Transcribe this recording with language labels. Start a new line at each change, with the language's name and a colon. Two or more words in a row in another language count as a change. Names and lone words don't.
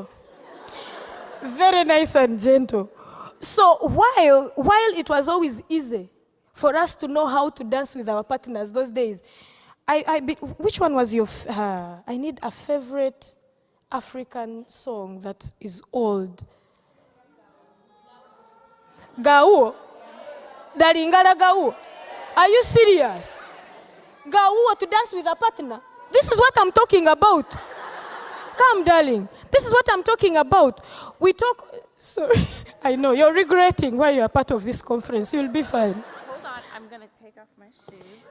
English: Very nice and gentle. So while it was always easy for us to know how to dance with our partners those days, which one was your, I need a favorite African song that is old. Gauo? Dalingala Gauo? Are you serious? Gauo to dance with a partner? This is what I'm talking about. Come, darling. This is what I'm talking about. We talk... Sorry, I know. You're regretting why you're part of this conference. You'll be fine. Hold on. I'm going to take off my shoes.